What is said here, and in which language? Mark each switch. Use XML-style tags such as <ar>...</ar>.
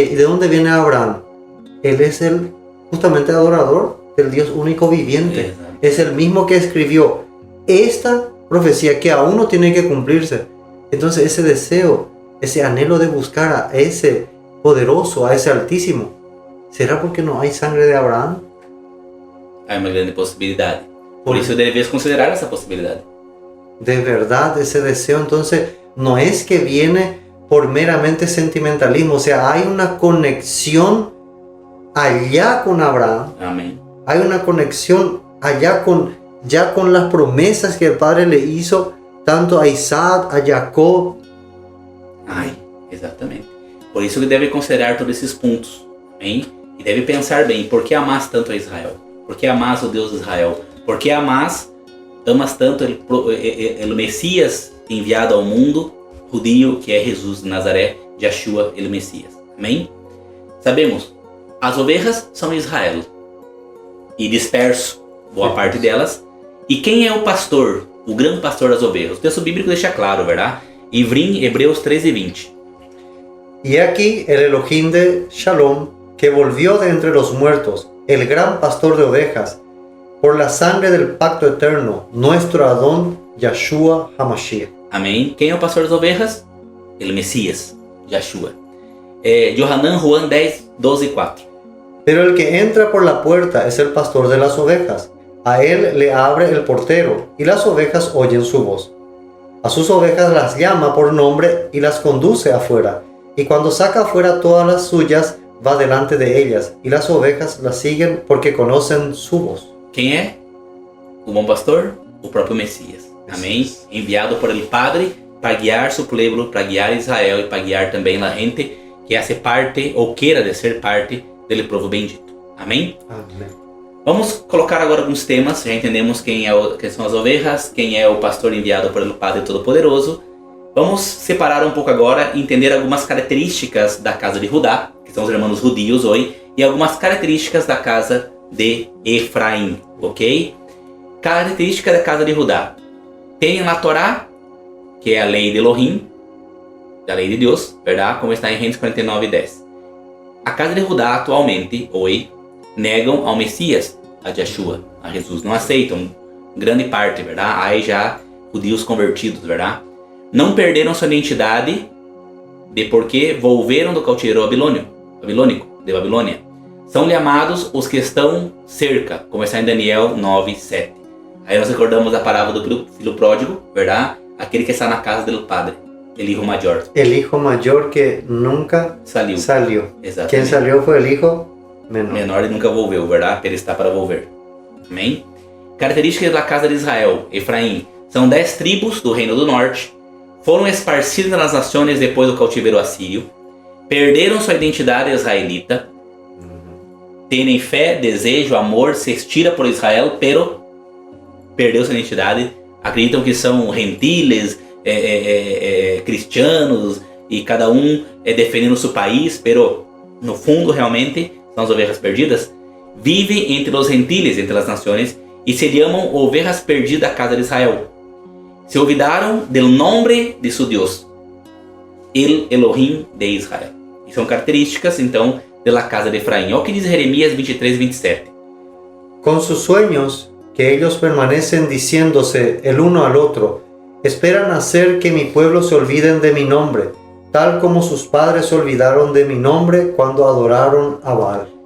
<es>¿Y de dónde viene Abraham? Él es el justamente adorador del Dios único viviente. Exacto. Es el mismo que escribió esta profecía que aún no tiene que cumplirse. Entonces ese deseo, ese anhelo de buscar a ese poderoso, a ese altísimo, ¿será porque no hay sangre de Abraham?</es> <pt>Há uma grande possibilidade. Por isso deves considerar essa possibilidade.</pt> <es>De verdad, ese deseo entonces no es que viene por meramente sentimentalismo. O sea, hay una conexión allá con Abraham.</es> <pt>Amém.</pt> <es>Hay una conexión allá ya con las promesas que el Padre le hizo tanto a Isaac, a Jacob.</es> <pt>Ai, exatamente. Por isso que deve considerar todos esses pontos. Amém? E deve pensar bem, por que amás tanto a Israel? Por que amás o Deus de Israel? Por que amas tanto o Messias enviado ao mundo, judio, que é Jesus de Nazaré, Yeshua, o Messias. Amém? Sabemos, as ovelhas são Israel, e disperso boa parte delas. E quem é o pastor, o grande pastor das ovelhas? O texto bíblico deixa claro, verdade? Ivrim, Hebreus 13:20.</pt> <es>Y aquí el Elohim de Shalom, que volvió de entre los muertos, el gran pastor de ovejas, por la sangre del pacto eterno, nuestro Adón, Yeshua HaMashiach.</es> <pt>Amém? Quem é o pastor das ovelhas? O Messias, Yeshua.</pt> <es>Yohanan Juan 10, 12 y 4. Pero el que entra por la puerta es el pastor de las ovejas. A él le abre el portero, y las ovejas oyen su voz. A sus ovejas las llama por nombre y las conduce afuera. Y cuando saca afuera todas las suyas, va delante de ellas, y las ovejas las siguen porque conocen su voz.</es> <pt>Quem é o bom pastor? O próprio Messias. Amém?</pt> <es>Enviado por el Padre para guiar su pueblo, para guiar Israel y para guiar también la gente que hace parte</es> <pt>ou queira de ser parte dele povo bendito. Amém? Amém. Vamos colocar agora alguns temas. Já entendemos quem são as ovelhas, quem é o pastor enviado pelo Padre Todo-Poderoso. Vamos separar um pouco agora e entender algumas características da casa de Judá, que são os irmãos judios hoje, e algumas características da casa de Efraim, ok? Característica da casa de Judá. Tem a Torá, que é a lei de Elohim, da lei de Deus, verdade? Como está em Gênesis 49, 10. A casa de Judá atualmente, hoje, negam ao Messias, a Yeshua, a Jesus. Não aceitam, grande parte, verdade? Aí já judeus convertidos, verdade? Não perderam sua identidade de porque volveram do cativeiro babilônico, de Babilônia. São chamados os que estão cerca, como está em Daniel 9, 7. Aí nós recordamos a parábola do filho pródigo, verdade? Aquele que está na casa do padre,</pt> <es>el hijo mayor. El hijo mayor que nunca salió.</es> <pt>Exatamente. Quem salió foi o hijo menor. Menor e nunca volveu, verdade? Ele está para volver. Amém? Características da casa de Israel, Efraim. São 10 tribos do reino do norte. Foram esparcidas nas nações depois do cativeiro assírio. Perderam sua identidade israelita. Têm fé, desejo, amor, se estira por Israel, pero perdeu sua identidade. Acreditam que são gentiles, cristianos, e cada um defendendo seu país, pero no fundo realmente são as ovelhas perdidas. Vivem entre os gentiles, entre as nações, e se chamam ovelhas perdidas da casa de Israel.</pt> <es>Se olvidaram del nombre de su Deus, el Elohim de Israel.</es> <pt>E são características, então, da casa de Efraim. Olha o que diz Jeremias 23, 27.</pt> <es>Con sus sueños, que ellos permanecen diciéndose el uno al otro, esperan hacer que mi pueblo se olviden de mi nombre, tal como sus padres se olvidaron de mi nombre cuando adoraron a Baal.</es>